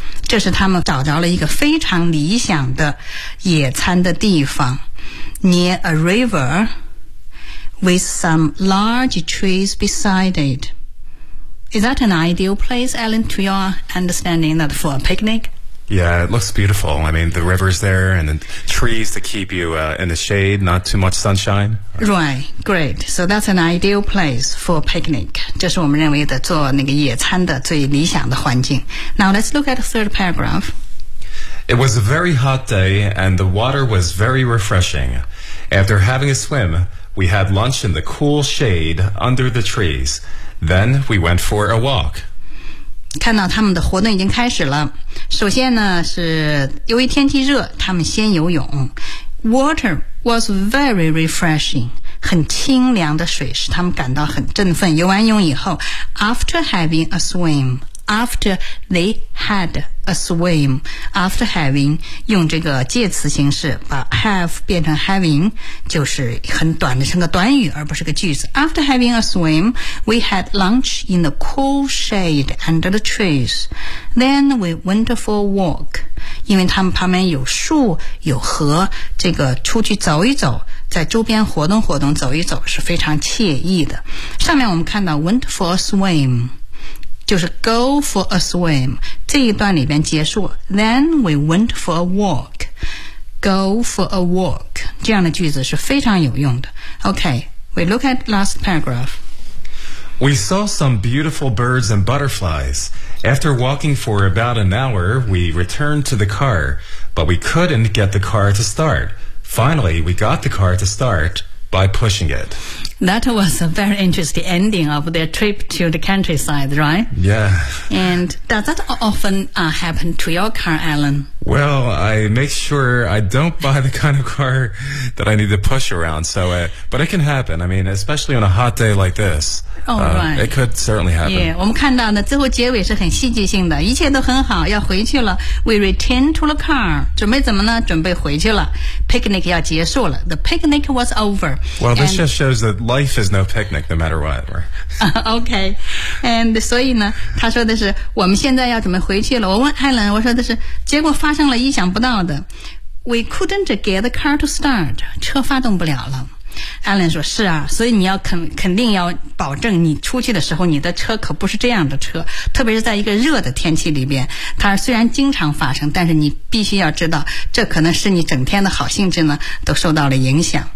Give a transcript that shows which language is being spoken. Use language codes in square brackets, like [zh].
[zh] 这是他们找着了一个非常理想的野餐的地方 [en] near a river with some large trees beside it. Is that an ideal place, Alan, to your understanding, that for a picnic? Yeah, it looks beautiful. I mean, the river's there and the trees to keep you in the shade, not too much sunshine. Right, great. So that's an ideal place for a picnic. [zh] 这是我们认为的做那个野餐的最理想的环境。 [en] Now let's look at the third paragraph. It was a very hot day and the water was very refreshing. After having a swim, we had lunch in the cool shade under the trees. Then we went for a walk. [zh] 看到他们的活动已经开始了。首先呢，是由于天气热，他们先游泳。 [en] Water was very refreshing. [zh] 很清凉的水使他们感到很振奋。游完泳以后 ， [en] after having a swim, after they had a swim, after having [zh] 用这个介词形式把 have 变成 having 就是很短的，是个短语而不是个句子。 [en] After having a swim, we had lunch in the cool shade under the trees. Then we went for a walk. [zh] 因为他们旁边有树有河，这个出去走一走，在周边活动活动走一走是非常惬意的。上面我们看到 [en] went for a swim [zh] 就是 [en] go for a swim [zh] 这一段里边结束。 [en] Then we went for a walk. Go for a walk [zh] 这样的句子是非常有用的。 [en] OK, we look at last paragraph. We saw some beautiful birds and butterflies. After walking for about an hour, we returned to the car, but we couldn't get the car to start. Finally, we got the car to start. By pushing it. That was a very interesting ending of their trip to the countryside, right? Yeah. And does that often, happen to your car, Alan? Well, I make sure I don't buy the kind of car that I need to push around. But it can happen. I mean, especially on a hot day like this. Oh, right. It could certainly happen. [zh] Yeah, 我们看到呢，最后结尾是很戏剧性的，一切都很好，要回去了。 [en] We return to the car. [zh] 准备怎么呢？准备回去了。 [en] Picnic [zh] 要结束了。 [en] The picnic was over. Well, this just shows that life is no picnic, no matter what. Okay. And so, he said, we're now going to go back. I asked Alan, I said, the result was unexpected. We couldn't get the car to start. The car couldn't be started. [zh] Alan 说是啊，所以你要肯定要保证你出去的时候你的车可不是这样的车，特别是在一个热的天气里边，它虽然经常发生，但是你必须要知道这可能是你整天的好兴致呢都受到了影响。